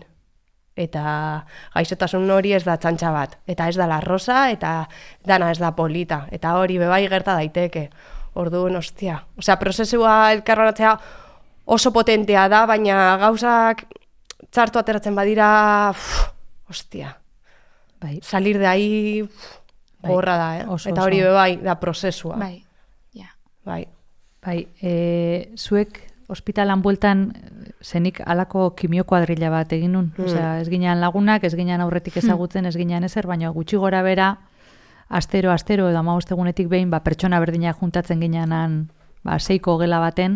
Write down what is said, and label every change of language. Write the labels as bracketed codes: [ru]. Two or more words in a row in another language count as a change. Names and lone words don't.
[eu] Eta gaixotasun hori ez da txantxa bat. Eta ez da [es] la rosa, [eu] eta dana ez da polita. Eta hori bebai gerta daiteke. Orduan, ostia. Prozesua elkarranatzea oso potentea da, baina gauzak txartu ateratzen badira, ostia. [es] Salir de ahí [eu] gorra da, eta hori bebai da prozesua. Zuek ospitalan bueltan zenik alako kimio kuadrilla bat egin nun. Ez ginean lagunak, ez ginean aurretik ezagutzen, ez ginean ezer, baina gutxi gora bera, astero, edo 15 egunetik behin, pertsona berdinak juntatzen gineanan 6ko gela baten.